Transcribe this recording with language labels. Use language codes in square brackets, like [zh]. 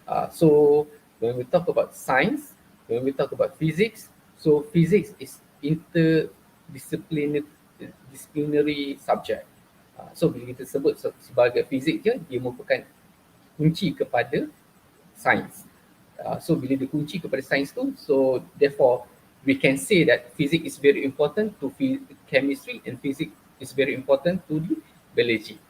[en] So when we talk about science, when we talk about physics, so physics is interdisciplinary subject. [ms] So bila kita sebut sebagai fizik je, dia merupakan kunci kepada sains. [en] So [ms] bila dia kunci kepada sains tu, [en] so therefore we can say that physics is very important to chemistry and physics is very important to the biology.